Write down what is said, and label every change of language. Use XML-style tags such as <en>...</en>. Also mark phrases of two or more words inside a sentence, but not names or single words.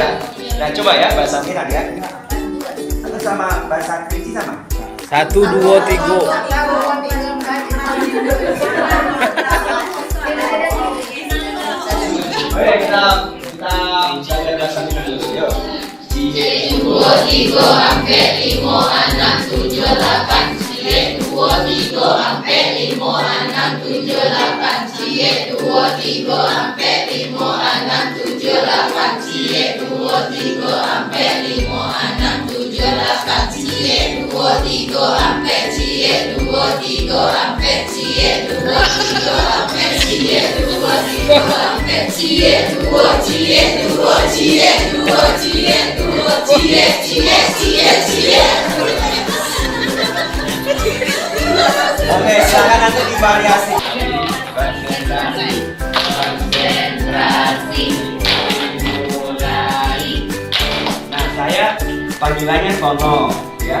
<id>Nah coba ya bahasa Minang ya. Atau sama bahasa Kerinci sama. 1, 2, 3. Oke kita belajar bahasa Minang dulu yuk.</id> <min>Dua tiga ampe lima enam tujuh delapan. Dua tiga ampe lima enam tujuh delapan.</min> <id>Dua tiga tiga, empat, lima, enam, tujuh, lapan, cie, dua, tiga, empat, lima, enam, tujuh, lapan, cie, dua, tiga, empat, cie, dua, tiga, empat, cie, dua, tiga, empat, cie, dua, tiga, empat,</id> <min>cie, dua, cie, dua, cie, dua, cie, dua, cie, cie, cie, cie.</min> <id>Oke, silakan nanti divariasi. Konsentrasi. Mulai. Nah, saya panggilannya Tono, ya.</id>